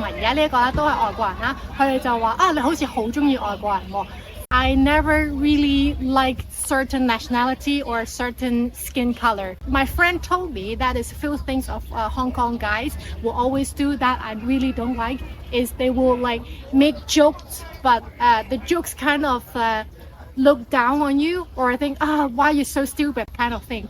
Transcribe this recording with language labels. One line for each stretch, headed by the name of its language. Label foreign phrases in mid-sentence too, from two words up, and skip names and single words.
Cantonese: 嘅呢個咧都係外國人啦，佢哋就話啊，你好似好中意外國人喎。
English: I never really liked certain nationality or certain skin color. My friend told me that is a few things of Hong Kong guys will always do that I really don't like is they will like make jokes, but the jokes kind of look down on you or think, why are you so stupid kind of thing.